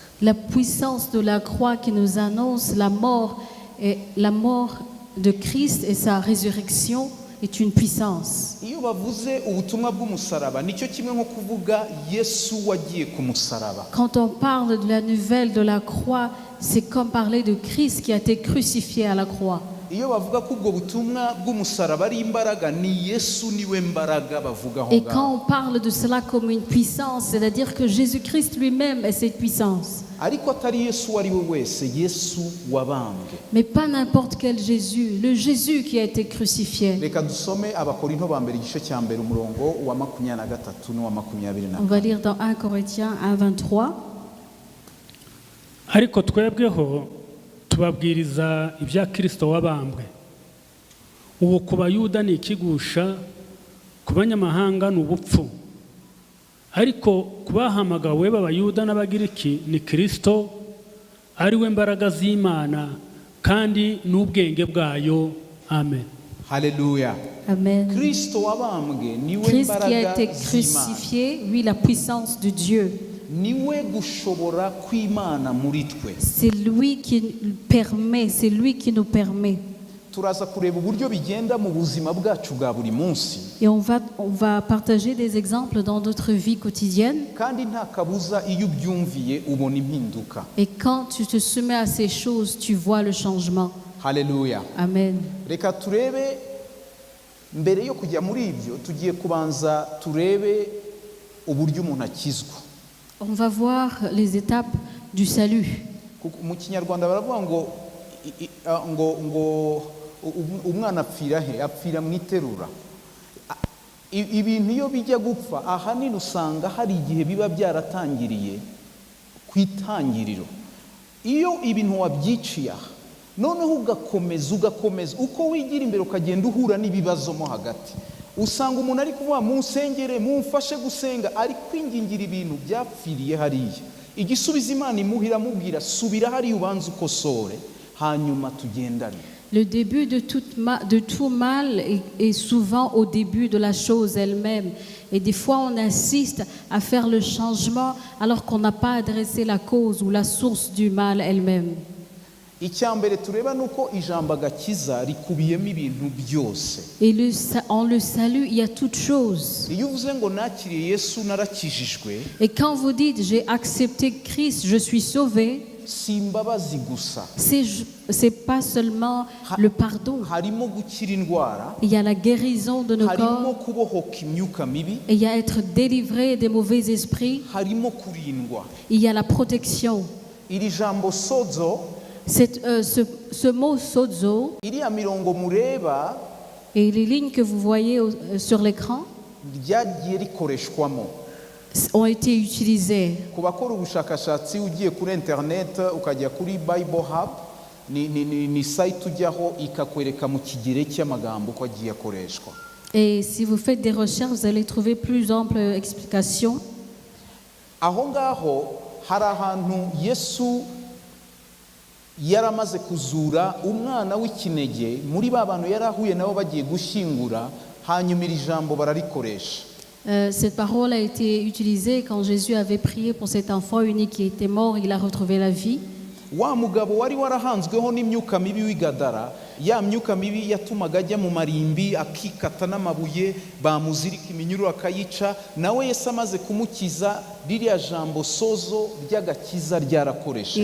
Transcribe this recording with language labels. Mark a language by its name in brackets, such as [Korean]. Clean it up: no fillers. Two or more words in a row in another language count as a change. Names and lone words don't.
[French] La puissance de la croix qui nous annonce la mort de Christ et sa résurrection est une puissance. [Kinyarwanda] Iyo bavuze ubutumwa bw'umusaraba nicyo kimwe nko kuvuga Yesu wagiye ku musaraba. [French] Quand on parle de la nouvelle de la croix, c'est comme parler de Christ qui a été crucifié à la croix. [Kinyarwanda] Iyo bavuga ko ubwo butumwa bw'umusaraba ari imbaraga ni Yesu niwe mbaraga bavugaho. [French] Et quand on parle de cela comme une puissance, c'est-à-dire que Jésus-Christ lui-même est cette puissance. [Kinyarwanda] Ariko atari Yesu wari we wese, Yesu wabambwe. [French] Mais pas n'importe quel Jésus, le Jésus qui a été crucifié. [Kinyarwanda] Reka dusome abakorinto ba mbere igice cya mbere umurongo wa 23 n'uwa 24. [French] On va lire dans 1 Corinthiens 1, 23. [Kinyarwanda] ariko twebweho tubabwiriza ibya Kristo wabambwe. Ubu ku bayuda ni ikigusha, ku banyamahanga ni ubupfu, ariko ku bahamagawe b'abayuda n'abagiriki ni Kristo ari we mbaraga z'Imana kandi n'ubwenge bwayo. Amen. Haleluya. Amen. Kristo wabambwe niwe [French] Christ qui a [Kinyarwanda] mbaraga [French] été [Kinyarwanda] z'Imana. [French] crucifié, lui, la puissance de Dieu. [Kinyarwanda] Niwe gushobora kw'Imana muri twe. [French] C'est lui qui permet, c'est lui qui nous permet. [Kinyarwanda] Turaza kureba uburyo bigenda mu buzima bwacu bwa buri munsi. [French] Et on va partager des exemples dans notre vie quotidienne. [Kinyarwanda] Kandi nta kabuza iyo ubyumviye ubona impinduka. [French] Et quand tu te soumets à ces choses, tu vois le changement. [Kinyarwanda] Haleluya. Amen. Reka turebe mbere yo kujya muri ibyo tugiye kubanza turebe uburyo umuntu akizwa. [French] On va voir les étapes du salut. [Kinyarwanda] Mu Kinyarwanda baravuga ngo umwana apfira he? Apfira mu iterura. Ibintu iyo bijya gupfa ahanini usanga hari igihe biba byaratangiriye ku itangiriro. Iyo ibintu wabyiciye noneho ugakomeza uko wigira imbere ukagenda uhura n'ibibazo mo hagati, usanga umuntu ari kuvuga mu nsengere mumfashe gusenga ari kwingingira ibintu byapfiriye hariya. Igisubizo Imana imuhira mubwira subira hariya ubanza ukosore hanyuma tugendane. [French] Le début de tout mal est souvent au début de la chose elle-même. Et des fois, on insiste à faire le changement alors qu'on n'a pas adressé la cause ou la source du mal elle-même. [Kinyarwanda] icya mbere tureba ni uko ijambo agakiza rikubiyemo ibintu byose. [French] Et en le salut, il y a toutes choses. [Kinyarwanda] Iyo uvuze ngo nakiriye Yesu narakijijwe, [French] Et quand vous dites j'ai accepté Christ, je suis sauvé, [Kinyarwanda] si imbabazi gusa, [French] c'est pas seulement le pardon. [Kinyarwanda] harimo gukira indwara, [French] Il y a la guérison de nos [Kinyarwanda] harimo [French] corps, [Kinyarwanda] kubohoka imyuka mibi, [French] et il y a être délivré des mauvais esprits, [Kinyarwanda] harimo kurindwa. [French] il y a la protection. [Kinyarwanda] Iri jambo sozo, [French] Ce mot sozo [Kinyarwanda] iriya mirongo mureba [French] et les lignes que vous voyez sur l'écran [Kinyarwanda] ryagiye rikoreshwamo. [French] ont été utilisées. [Kinyarwanda] Ku bakora ubushakashatsi ugiye kuri internet ukajya kuri Bible Hub, ni site ujyaho ikakwereka mu kigereki cy'amagambo uko agiye akoreshwa. [French] Et si vous faites des recherches, vous allez trouver plus ample explication. [Kinyarwanda] Aho ngaho hari ahantu Yesu yaramaze kuzura umwana w'ikinege muri ba bantu yarahuye nabo bagiye gushyingura, hanyuma iri jambo bararikoresha. [French] Cette parole a été utilisée quand Jésus avait prié pour cet enfant unique qui était mort, il a retrouvé la vie. [Kinyarwanda] Wa mugabo wari warahanzweho n'imyuka mibi w'igadara, ya myuka mibi yatumaga ajya mu marimbi akikata n'amabuye, bamuzirika iminyururu akayica, nawe Yesu amaze kumukiza, ririya jambo sozo ry'agakiza ryarakoresheje.